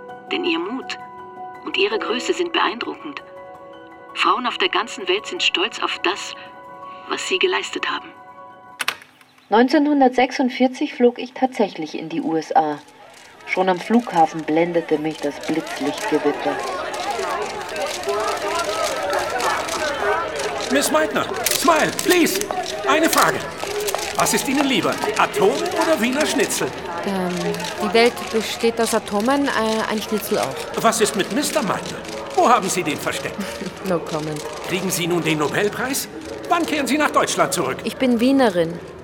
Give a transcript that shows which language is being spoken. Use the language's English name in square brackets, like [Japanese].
[German] Denn Ihr Mut und Ihre Größe sind beeindruckend. Frauen auf der ganzen Welt sind stolz auf das, was Sie geleistet haben. 1946 flog ich tatsächlich in die USA. Schon am Flughafen blendete mich das Blitzlichtgewitter. [English] Miss Meitner, smile, please. [German] Eine Frage. Was ist Ihnen lieber, Atom oder Wiener Schnitzel? Die Welt besteht aus Atomen, ein Schnitzel auch. Was ist mit Mr. Meitner? Wo haben Sie den versteckt? [English] No comment. [German] Kriegen Sie nun den Nobelpreis? Wann kehren Sie nach Deutschland zurück? Ich bin Wienerin.